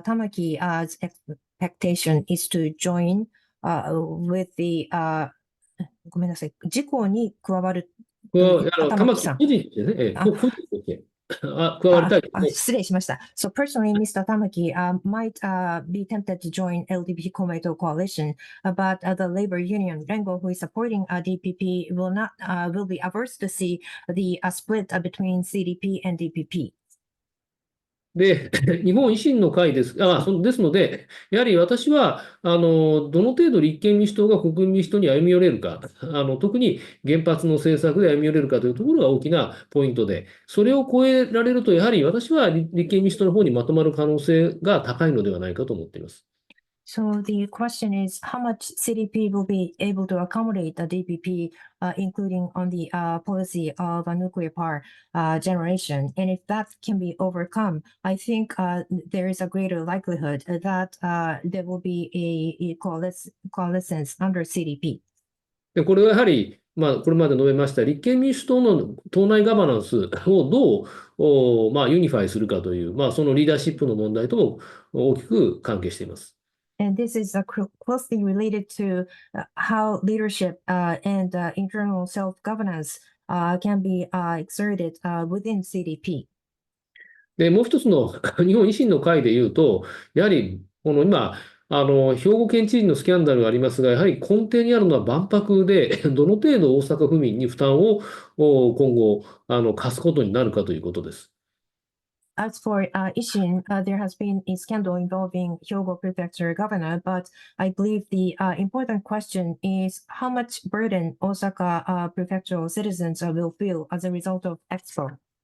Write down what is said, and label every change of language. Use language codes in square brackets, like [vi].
[en] Tamaki's expectation is to join with the, [ja] ごめんなさい、自公に加わるという玉木個人ですね。個人として加わりたいですね。失礼しました。 [en] So personally, Mr. Tamaki might be tempted to join LDP Komeito coalition, but the labor union Rengo, who is supporting DPP, will be averse to see the split between CDP and DPP. [ja] で、日本維新の会です。ですので、やはり私は、どの程度立憲民主党が国民民主党に歩み寄れるか、特に原発の政策で歩み寄れるかというところが大きなポイントで、それを超えられると、やはり私は立憲民主党の方にまとまる可能性が高いのではないかと思っています。 [en] So the question is how much CDP will be able to accommodate the DPP, including on the policy of nuclear power generation. And if that can be overcome, I think there is a greater likelihood that there will be a coalescence under CDP. [ja] で、これはやはり、これまで述べました立憲民主党の党内ガバナンスをどうユニファイするかという、そのリーダーシップの問題とも大きく関係しています。 [en] And this is closely related to how leadership and internal self-governance can be exerted within CDP. [ja] で、もう一つの日本維新の会でいうと、やはりこの今、兵庫県知事のスキャンダルがありますが、やはり根底にあるのは万博で、どの程度大阪府民に負担を今後課すことになるかということです。 [en] As for Ishin, there has been a scandal involving Hyogo Prefecture governor, but I believe the important question is how much burden Osaka prefectural citizens will feel as a result of Expo.